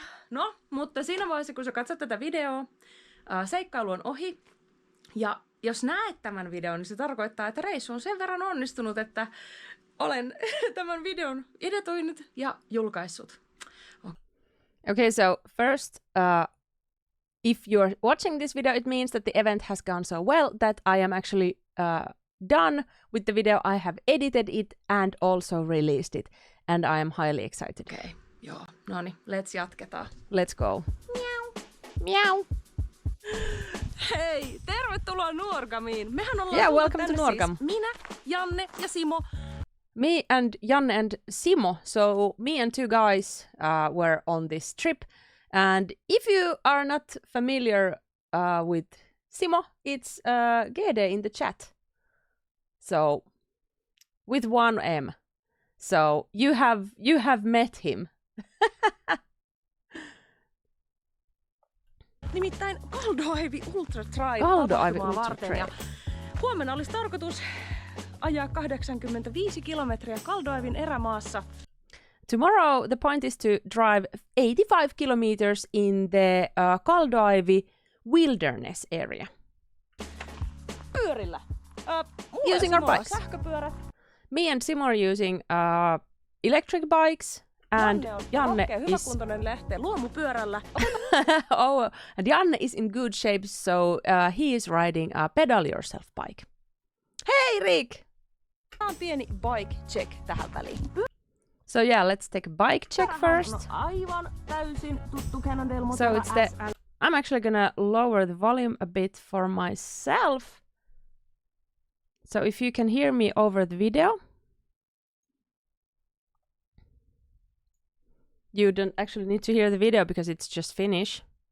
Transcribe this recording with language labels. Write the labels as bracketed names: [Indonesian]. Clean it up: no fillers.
[Finnish] No, mutta siinä vaiheessa, kun sä katsot tätä videoa, seikkailu on ohi. Ja jos näet tämän videon, niin se tarkoittaa, että reissu on sen verran onnistunut, että olen tämän videon editoinut ja julkaissut. [English] Okay, so first, if you're watching this video, it means that the event has gone so well that I am actually done with the video. I have edited it and also released it. And I am highly excited. [Finnish] Okay, joo. No niin, jatketaan. [English] Let's go. Miau. [Finnish] Hei, tervetuloa Nuorgamiin. Mehän ollaan [English] welcome to Nuorgam. [Finnish] Siis minä, Janne ja Simo. [English] Me and Janne and Simo. So me and two guys were on this trip. And if you are not familiar with Simo, it's GD in the chat. So with one M. So you have met him. [Finnish] nimittäin Kaldoaivi Ultra Trail Kaldoaivi tapahtumaa Ultra varten. Trail. Ja huomenna olisi tarkoitus ajaa 85 kilometriä Kaldoaivin erämaassa. [English] Tomorrow, the point is to drive 85 kilometers in the Kaldoaivi wilderness area. [Finnish] Pyörillä. [English] Using our bikes. [Finnish] Sähköpyörät. [English] Me and Simo are using electric bikes, and Janne is [Finnish] hyväkuntoinen lähtee luomupyörällä. [English] oh, and Janne is in good shape, so he is riding a pedal yourself bike. Hey, Rick! [Finnish] Tämä on pieni bike check tähän väliin. [English] So yeah, let's take a bike check first. [Finnish] No, aivan täysin tuttu Cannondale [English] So it's the. I'm actually gonna lower the volume a bit for myself. So if you can hear me over the video. You don't actually need to hear the video because it's just Finnish.